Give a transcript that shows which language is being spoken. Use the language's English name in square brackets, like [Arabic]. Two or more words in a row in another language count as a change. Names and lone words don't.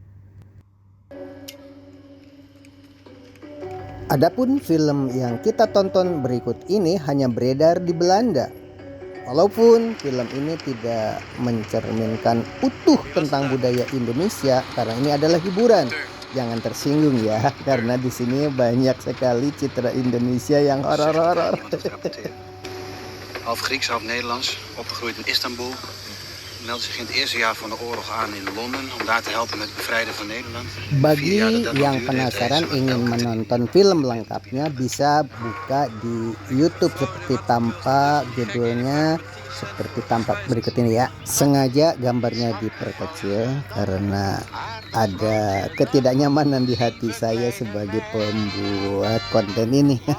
[Indonesian] Adapun film yang kita tonton berikut ini hanya beredar di Belanda. Walaupun film ini tidak mencerminkan utuh tentang budaya Indonesia karena ini adalah hiburan. Jangan tersinggung ya, karena di sini banyak sekali citra Indonesia yang horor-horor. [Dutch] Half Grieks, half Nederlands, opgegroeid in Istanbul. Meldde zich in het eerste jaar van de oorlog aan in Londen om daar te helpen met het bevrijden van Nederland. [Indonesian] Bagi yang penasaran ingin menonton film lengkapnya bisa buka di YouTube seperti tanpa judulnya, seperti tampak berikut ini ya. Sengaja gambarnya diperkecil karena ada ketidaknyamanan di hati saya sebagai pembuat konten ini.